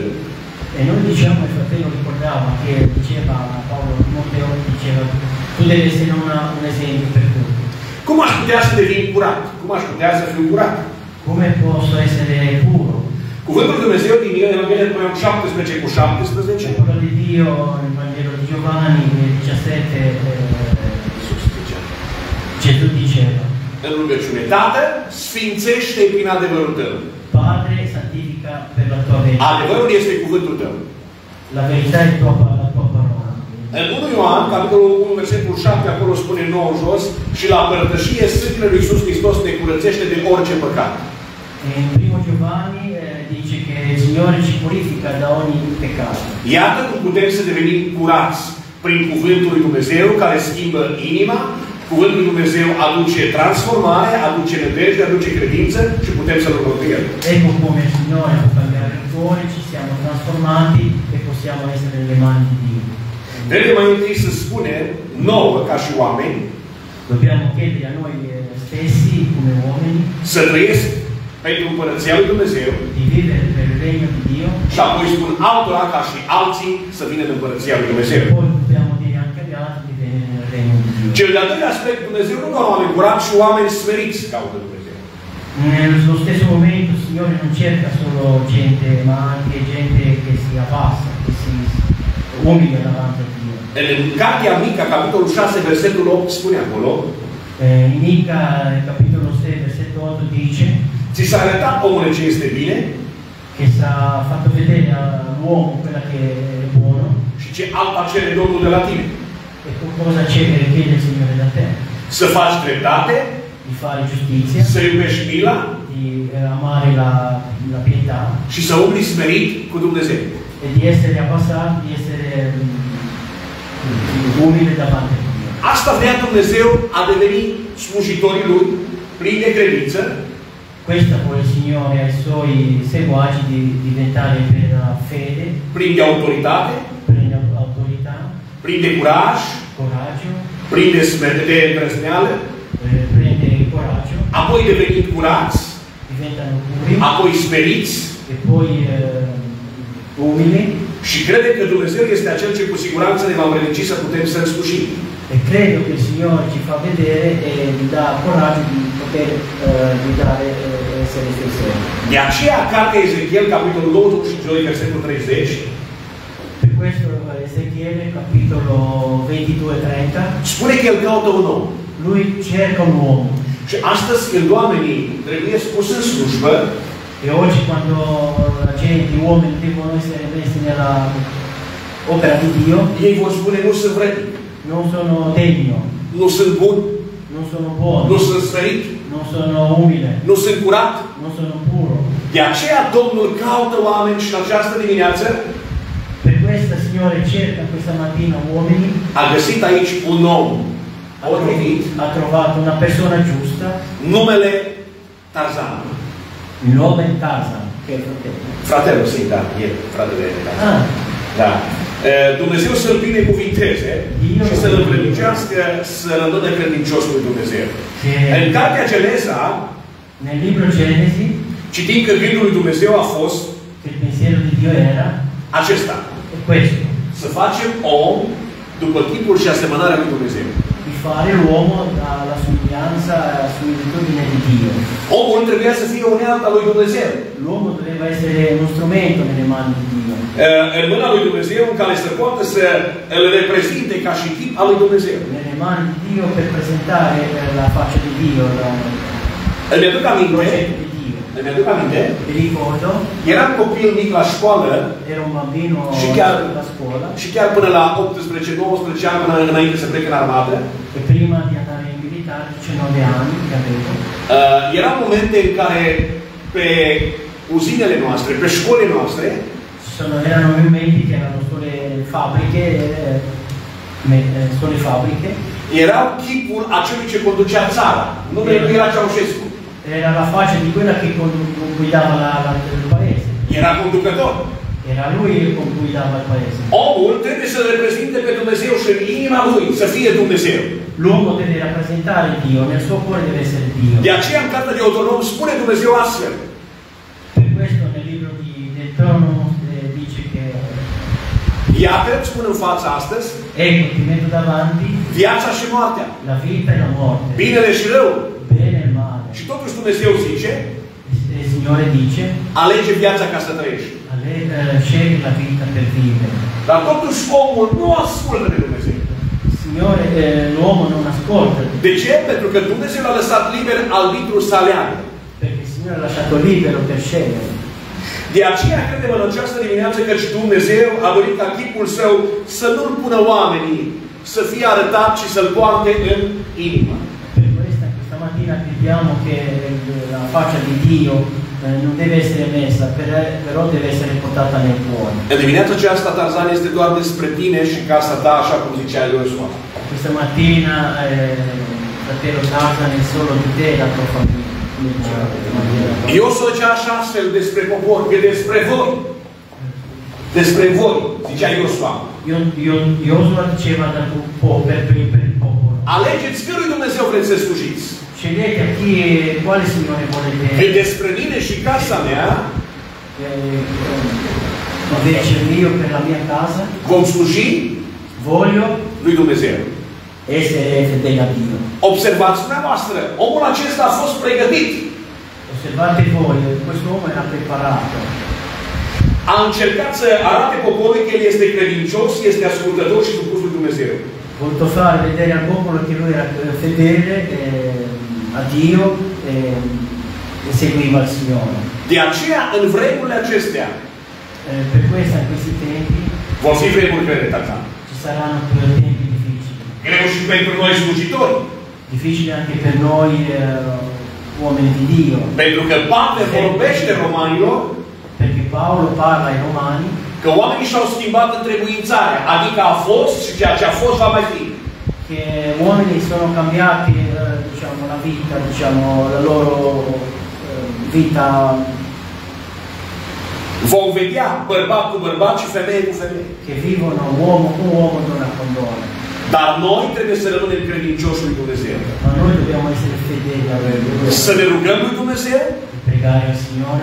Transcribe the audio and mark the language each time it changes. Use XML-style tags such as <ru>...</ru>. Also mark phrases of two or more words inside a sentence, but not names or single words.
<it>E noi diciamo, il fratello ricordava che diceva a Paolo Timoteo, diceva tu devi essere un esempio per tutti.</it> <ro>Cum aș putea să devin curat? Cum aș putea să fiu curat?</ro> <it>Come posso essere puro?</it> <ro>Cuvântul Lui Dumnezeu din Evanghelia după 17:17.</ro> <it>La parola di Dio nel Vangelo di Giovanni 17 Gesù diceva</it> <ro>În rugăciune, Tată, sfințește prin adevărul Tău.</ro> <it>Padre, santifica per la tua verità.</it> <ro>Adevărul este cuvântul Tău.</ro> <it>La verità è la tua parola.</it> <ro>În 1 Ioan, capitolul 1, versetul 7, acolo spune nou jos, și la părtășie sângele lui Iisus Hristos ne curățește de orice păcat.</ro> <it>In 1 Giovanni dice che il Signore ci purifica da ogni peccato.</it> <ro>Iată cum putem să devenim curați prin cuvântul lui Dumnezeu care schimbă inima. Cuvântul lui Dumnezeu aduce transformare, aduce nădejde, aduce credință și putem să-L urmăm pe El.</ro> <it>Ecco come il Signore può cambiare il cuore, ci siamo trasformati e possiamo essere nelle mani di Dio.</it> <ro>Trebuie mai întâi să spunem nouă, ca și oameni,</ro> <it>Dobbiamo chiedere a noi stessi, come uomini,</it> <ro>să trăiesc pentru Împărăția lui Dumnezeu</ro> <it>di vivere per il regno di Dio.</it> <ro>și apoi spun altora ca și alții să vină în Împărăția lui Dumnezeu.</ro> <it>E poi dobbiamo dire anche agli altri di venire nel regno di Dio.</it> <ro>Cel de-al doilea aspect, Dumnezeu nu doar oameni curați și oameni smeriți caută Dumnezeu.</ro> <it>Nello stesso momento il Signore non cerca solo gente, ma anche gente che si abbassa, che si umilia davanti a Dio.</it> <ro>În Cartea Mica, capitolul 6, versetul 8, spune acolo,</ro> <it>In Mica, capitolo 6, versetto 8, dice</it> <ro>ți s-a arătat, omule, ce este bine</ro> <it>che s-ha fatto vedere all'uomo quella che è buono</it> <ro>și ce alta cere Domnul de la tine.</ro> <it>e cosa chiede il Signore da te.</it> <ro>Să faci dreptate,</ro> <it>Di fare giustizia,</it> <ro>să iubești mila</ro> <it>di amare la pietà</it> <ro>și să umbli smerit cu Dumnezeu.</ro> <it>e di essere abbassato, di essere umile davanti a Dio.</it> <ro>Asta vrea Dumnezeu a deveni slujitorii Lui, plini de credință,</ro> <it>Questo vuole il Signore ai Suoi seguaci di diventare per fede,</it> <ro>plini de autoritate,</ro> <it>prende autorità,</it> <ro>plini de curaj,</ro> <it>coraggio,</it> <ro>plini de îndrăzneală,</ro> <it>prende coraggio,</it> <ro>apoi devenind curați,</ro> <it>diventano puri</it> <ro>apoi smeriți</ro> <it>e poi umili.</it> <ro>și crede că Dumnezeu este acel ce cu siguranță ne va îmbrădăci să putem să însușim.</ro> <it>E credo che il Signore ci fa vedere e vi dà coraggio di poter guidare e essere suoi servi.</it> <ro>De aceea, cartea Ezechiel, capitolul 22, versetul 30,</ro> <it>Per questo Ezechiele, capitolo 22-30,</it> <ro>spune că El caută un om.</ro> <it>lui cerca un uomo</it> <ro>Și astăzi, când oamenii trebuie spus în slujbă,</ro> <it>e oggi quando gli uomini devono essere messi nella opera di Dio,</it> <ro>ei vor spune, nu sunt vrednic,</ro> <it>non sono degno,</it> <ro>nu sunt bun,</ro> <it>non sono buono,</it> <ro>nu sunt sfărit,</ro> <it>non sono umile,</it> <ro>nu sunt curat.</ro> <it>non sono puro.</it> <ro>De aceea Domnul caută oameni și în această dimineață</ro> <it>Per questo il Signore cerca questa mattina uomini,</it> <ro>a găsit aici un om potrivit,</ro> <it>ha trovato una persona giusta,</it> <ro>numele Tarzan.</ro> <it>il nome Tarzan, che è fratello.</it> <ro>Fratelul său, da, e fratele Tarzan. Ah, Da. Dumnezeu să-l binecuvinteze și să-l împredicească, să-l îndone credincios lui Dumnezeu. În cartea Geneza,</ro> <it>nel libro Genesi,</it> <ro>citim că gândul lui Dumnezeu a fost</ro> <it>il pensiero di Dio era</it> <ro>acesta.</ro> <it>questo,</it> <ro>Să facem om după chipul și asemănarea lui Dumnezeu.</ro> <it>di fare l'uomo alla somiglianza e alla similitudine di Dio.</it> <ro>Omul trebuia să fie unealta lui Dumnezeu.</ro> <it>L'uomo doveva essere uno strumento nelle mani di Dio.</it> <ro>În mâna lui Dumnezeu, în care să poată să îl reprezinte ca și chip al lui Dumnezeu.</ro> <it>Nelle mani di Dio per presentare la faccia di Dio,</it> <ro>Îmi aduc</ro> <it>il</it> <ro>aminte,</ro> <it>progetto di Dio. Mi ricordo,</it> <ro>eram copil mic la școală</ro> <it>ero un bambino alla scuola</it> <ro>și chiar până la 18-19 ani, până înainte să plec în armată,</ro> <it>e prima di andare in militare, 19 anni che avevo,</it> <ro>erau momente în care pe uzinele noastre, pe școlile noastre,</ro> <it>erano momenti che erano sulle fabbriche,</it> <ro>erau chipul acelui ce conducea țara. Numele lui era Ceaușescu.</ro> <it>era la faccia di quella che guidava il paese.</it> <ro>Era conducător.</ro> <it>Era lui che guidava il paese.</it> <ro>Omul trebuie să reprezinte pe Dumnezeu și în inima lui să fie Dumnezeu.</ro> <it>L'uomo deve rappresentare Dio, nel suo cuore deve essere Dio.</it> <ro>De aceea în cartea de Deuteronom spune Dumnezeu astfel.</ro> <it>Per questo nel libro di Deuteronomo dice che</it> <ro>Iată, îți spun în fața astăzi,</ro> <it>ecco ti metto davanti</it> <ro>viața și moartea,</ro> <it>la vita e la morte,</it> <ro>binele și rău.</ro> <it>bene e male.</it> <ro>Și totuși Dumnezeu zice,</ro> <it>Il Signore dice</it> <ro>alege viața ca să trăiești.</ro> <it>scegli la vita per vivere.</it> <ro>Dar totuși omul nu ascultă de Dumnezeu.</ro> <it>Signore, l'uomo non ascolta.</it> <ro>De ce? Pentru că Dumnezeu l-a lăsat liber arbitrul să aleagă.</ro> <it>Perché il Signore l'ha lasciato libero per scegliere.</it> <ro>De aceea credem în această dimineață că și Dumnezeu a dorit ca chipul său să nu-l pună oamenii să fie arătat și să-l poarte în inimă.</ro> <it>Per questo questa mattina crediamo che la faccia di Dio non deve essere messa, però deve essere portata nel cuore.</it> <ro>În dimineața aceasta Tarzan este doar despre tine și casa ta, așa cum zicea Iosua. Questa mattina fratello Tarzan è solo di te e la tua famiglia. Iosua zicea așa astfel despre popor, că despre voi. Despre voi, zicea Iosua.</ro> <it>Iosua diceva per il popolo.</it> <ro>Alegeți cărui Dumnezeu vreți să slujiți.</ro> <it>Scegliete a chi e quale Signore volete.</it> <ro>Că despre mine și casa mea</ro> <it>invece io per la mia casa</it> <ro>vom sluji</ro> <it>voglio</it> <ro>lui Dumnezeu.</ro> <it>essere fedele a Dio.</it> <ro>Observați dumneavoastră, omul acesta a fost pregătit.</ro> <it>Osservate voi, questo uomo era preparato.</it> <ro>A încercat să arate poporului că el este credincios, este ascultător și supus lui Dumnezeu.</ro> <it>Ha voluto far vedere al popolo che lui era fedele a Dio e seguiva il Signore.</it> <ro>De aceea, în vremurile acestea,</ro> <it>Per questo in questi tempi</it> <ro>vor fi vremuri grele, Tarzan.</ro> <it>ci saranno più tempi difficili.</it> <ro>Greu și pentru noi slujitori.</ro> <it>Difficili anche per noi uomini di Dio.</it> <ro>Pentru că Pavel vorbește romanilor</ro> <it>Perché Paolo parla ai Romani</it> <ro>că oamenii și-au schimbat întrebuințarea, adică a fost și ceea ce a fost va mai fi.</ro> <it>che uomini sono cambiati diciamo, la vita, diciamo, la loro vita.</it> <ro>Vom vedea bărbat cu bărbat și femeie cu femeie.</ro> <it>Che vivono uomo con uomo, donna con donna.</it> <ro>Dar noi trebuie să rămânem credincioși lui Dumnezeu.</ro> <it>Ma noi dobbiamo essere fedeli a Lui.</it> <ro>Să ne rugăm lui Dumnezeu,</ro> <it>Pregare al Signore,</it>